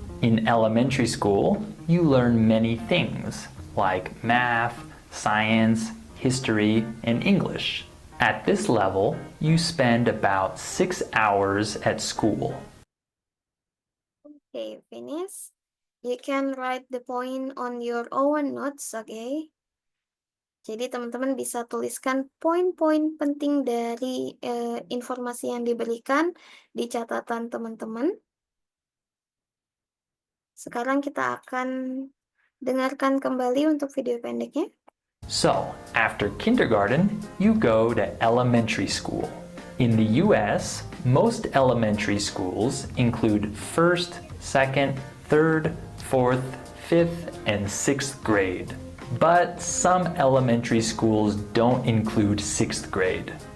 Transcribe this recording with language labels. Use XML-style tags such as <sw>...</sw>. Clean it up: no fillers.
<en>In elementary school, you learn many things like math, science, history, and English. At this level, you spend about 6 hours at school. Okay, finish. You can write the point on your own notes, okay?</en> <id>Jadi teman-teman bisa tuliskan poin-poin penting dari informasi yang diberikan di catatan teman-teman. Sekarang kita akan dengarkan kembali untuk video pendeknya.</id> <en>So, after kindergarten, you go to elementary school. In the US, most elementary schools include 1st, 2nd, 3rd, 4th, 5th, and 6th grade. But some elementary schools don't include 6th grade.</en>